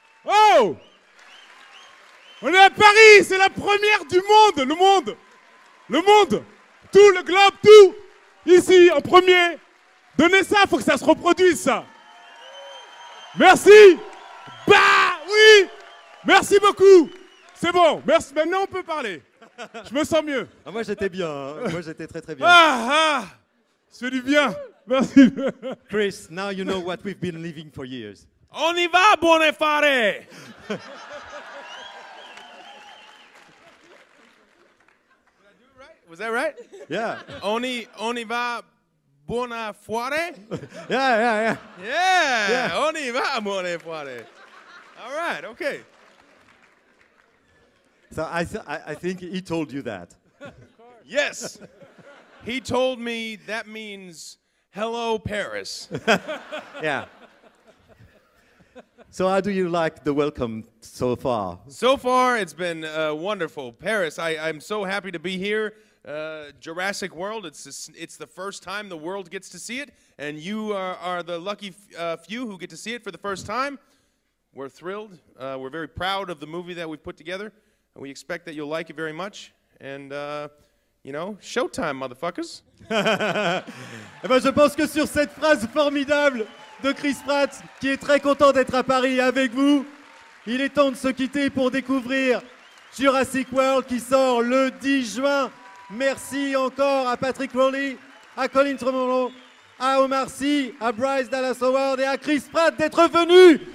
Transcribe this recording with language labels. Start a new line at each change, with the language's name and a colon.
French: Oh, on est à Paris, c'est la première du monde, le monde, tout le globe, tout, ici en premier. Donnez ça, faut que ça se reproduise ça. Merci. Bah oui, Merci beaucoup. C'est bon. Merci. Maintenant, on peut parler. Je me sens mieux. Ah, moi, j'étais bien. Hein. Moi, j'étais très, très bien. Ah, ça fait du bien. Merci.
English: Chris, now you know what we've been living for years.
French: On y va, buone fare!
English: Was that right? Yeah.
French: On y va, buona fuare?
English: Yeah. Yeah,
French: on y va, buone fuare.
English: All right, okay. So I think he told you that. Yes. He told me that means hello, Paris. Yeah. So how do you like the welcome so far? So far, it's been wonderful. Paris, I'm so happy to be here. Jurassic World, it's the first time the world gets to see it, and you are the lucky few who get to see it for the first time. We're thrilled. We're very proud of the movie that we've put together, and we expect that you'll like it very much. And, you know, showtime, motherfuckers.
French: Eh ben, je pense que sur cette phrase formidable de Chris Pratt, qui est très content d'être à Paris avec vous, il est temps de se quitter pour découvrir Jurassic World qui sort le 10 juin. Merci encore à Patrick Rowley, à Colin Trevorrow, à Omar Sy, à Bryce Dallas Howard et à Chris Pratt d'être venus.